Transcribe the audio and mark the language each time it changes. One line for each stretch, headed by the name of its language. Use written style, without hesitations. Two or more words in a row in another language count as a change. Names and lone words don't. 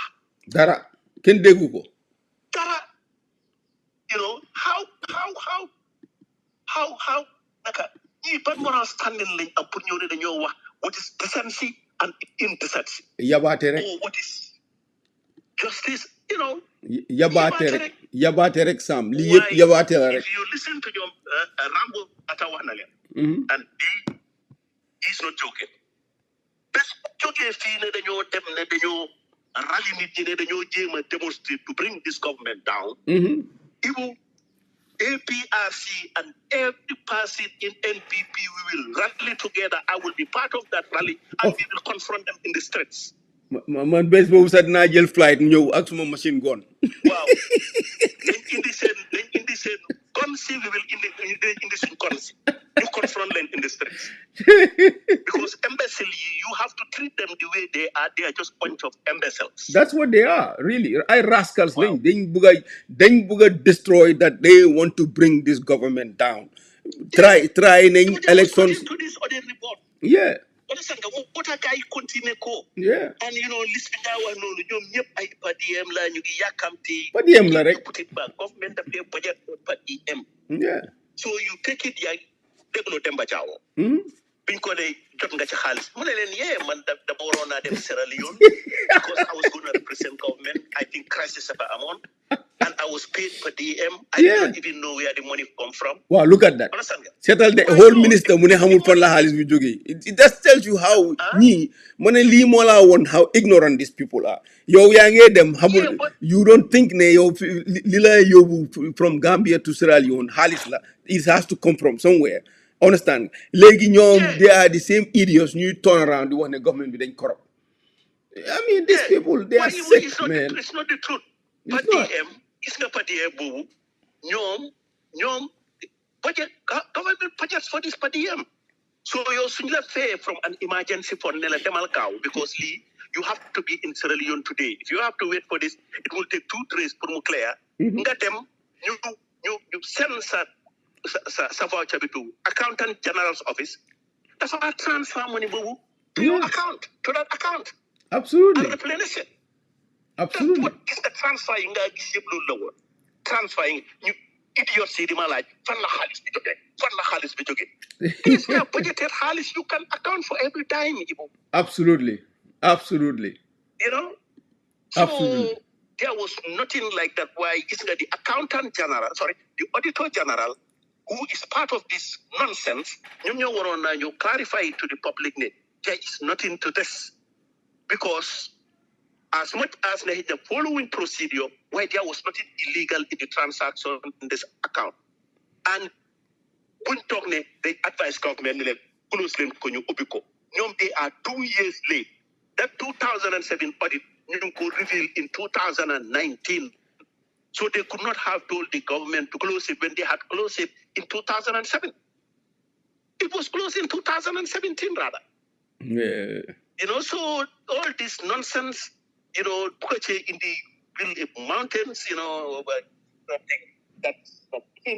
Wolof: dara kenn déggu ko dara how naka ñii ban
English: moral standing
Wolof: lañ am pour ñëw ne dañoo wax
English: what is decency and indecency
Wolof: yabaate rek
English: or what is justice
Wolof: yabaate rek Sam li yëpp yabaate la rek
English: if you listen to
Wolof: ñoom Rambo ata wax na leen
English: and he's not joking
Wolof: bés jógee fii ne dañoo dem ne dañoo rally nit ñi ne dañoo jéem a
English: demonstrate to bring this government down Ibu APRC and every person in NPP we will rally together I will be part of that rally and we will confront them in the streets
Wolof: man bés boobu sax dinaa jël flight ñëw ak suma
English: machine gun
Wolof: waaw dañ indi seen gun si
English: we will
Wolof: indi suñ
English: gun
Wolof: si ñu
English: confront leen in the streets because imbecile you have to treat them the way they are just bunch of imbeciles that's what they are really ay rascals
Wolof: lañ dañ bëgg a
English: destroy that they want to bring this government down try nañ elections to this other report yeah
Wolof: understand nga moo tax gars yi continuer ko
English: yeah
Wolof: and list bi nga wax noonu ñoom ñëpp ay PDM la ñu ngi yàkkamti PDM la rek
English: put it back government
Wolof: daf dee
English: budget for PDM yeah so you take it
Wolof: yaa dégloo Demba Diawo biñ ko ne jot nga ci xaalis mu ne leen man dama waroon naa dem
English: Sierra Leone because I was going to represent government I think crisis
Wolof: dafa amoon
English: and I was paid per DM I didn't even know where the money come from wow look at that seetal the whole minister
Wolof: mu ne xamul fan la xaalis bi jógee
English: it just tells you how
Wolof: ñii mu ne lii moo laa woon
English: how ignorant these people are
Wolof: yow yaa ngee dem xamul
English: you don't think
Wolof: ne yow li la yóbbu
English: from Gambia to Sierra Leone
Wolof: xaalis la
English: it has to come from somewhere understand
Wolof: léegi ñoom
English: they are the same idiots ñuy turn around
Wolof: di wax ne
English: government
Wolof: bi dañ
English: corrupt I mean these people they are sick man it's not the truth PDM
Wolof: gis nga
English: PDM
Wolof: boobu ñoom
English: budget government budget for this PDM so
Wolof: yow suñ la fee
English: from an emergency fund
Wolof: ne la demal gaaw
English: because lii you have to be in Sierra Leone today if you have to wait for this it will take 2 days
Wolof: pour mu
English: clear
Wolof: nga dem ñu
English: send
Wolof: sa voucher bi
English: to accountant general's office dafa transfer money boobu to your account to that account absolutely and replenish it absolutely
Wolof: what gis nga transfer yi nga gis yëpp loolu la woon transfer yi ñu idiot si di ma laaj fan la xaalis bi jógee
English: this is budgeted
Wolof: xaalis
English: you can account for every time
Wolof: Ibu
English: absolutely so there was nothing like that why
Wolof: gis nga
English: the auditor general who is part of this nonsense
Wolof: ñoom ñoo waroon naa ñu
English: clarify to the public ne there is nothing to this because as much as the following procedure where there was nothing illegal in the transaction in this account and
Wolof: buñ toog ne
English: they advise government
Wolof: ne leen close leen ko ñu ubbi ko ñoom
English: they are 2 years late. That 2007 audit
Wolof: ñu ngi ko
English: reveal in 2019. So they could not have told the government to close it when they had closed it in 2007. It was closed in 2017 rather. Yeah. So all this nonsense, in the mountains, but something that's not in.